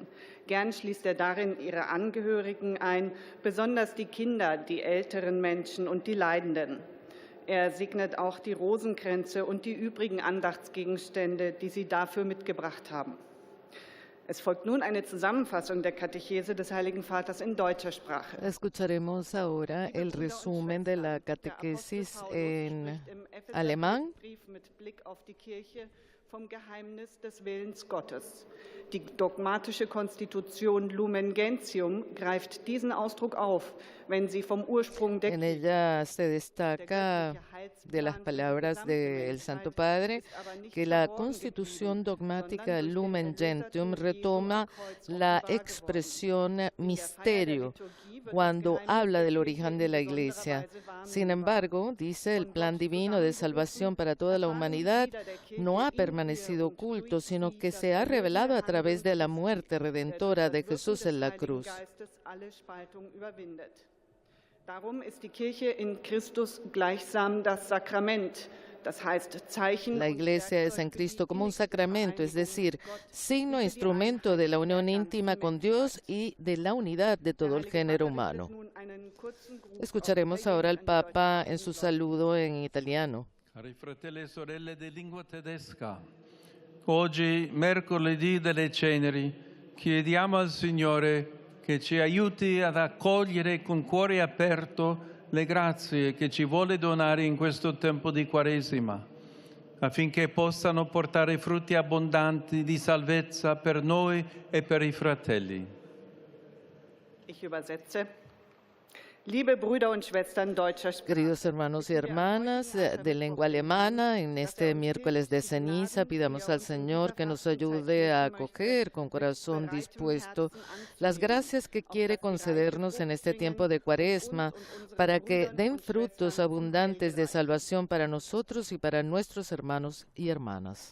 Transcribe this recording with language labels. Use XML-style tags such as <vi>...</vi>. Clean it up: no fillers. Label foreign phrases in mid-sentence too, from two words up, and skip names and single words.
<de>Gern schließt er darin ihre Angehörigen ein, besonders die Kinder, die älteren Menschen und die Leidenden. Er segnet auch die Rosenkränze und die übrigen Andachtsgegenstände, die Sie dafür mitgebracht haben. Es folgt nun eine Zusammenfassung der Katechese des Heiligen Vaters in deutscher Sprache.</de> <es>Escucharemos ahora el resumen de la catequesis en alemán.</es> <de>Mit Blick auf die Kirche vom Geheimnis des Willens Gottes. Die dogmatische Konstitution Lumen Gentium greift diesen Ausdruck auf, wenn sie vom Ursprung der</de> <es>En ella se destaca de las palabras del Santo Padre que la Constitución dogmática Lumen Gentium retoma la expresión misterio cuando habla del origen de la Iglesia. Sin embargo, dice, el plan divino de salvación para toda la humanidad no ha permanecido oculto, sino que se ha revelado a través de la muerte redentora de Jesús en la cruz.</es> <de>Darum ist die Kirche in Christus gleichsam das Sakrament. Das heißt, Zeichen.</de> <es>La Iglesia es en Cristo como un sacramento, es decir, signo, instrumento de la unión íntima con Dios y de la unidad de todo el género humano. Escucharemos ahora al Papa en su saludo en italiano.</es> <it>Cari fratelli e sorelle di lingua tedesca, oggi, mercoledì delle Ceneri, chiediamo al Signore che ci aiuti ad accogliere con cuore aperto le grazie che ci vuole donare in questo tempo di Quaresima, affinché possano portare frutti abbondanti di salvezza per noi e per i fratelli.</it> <de>Ich übersetze. Liebe Brüder und Schwestern deutscher Sprache.</de> <es>Queridos hermanos y hermanas de lengua alemana, en este miércoles de ceniza pidamos al Señor que nos ayude a acoger con corazón dispuesto las gracias que quiere concedernos en este tiempo de Cuaresma para que den frutos abundantes de salvación para nosotros y para nuestros hermanos y hermanas.</es>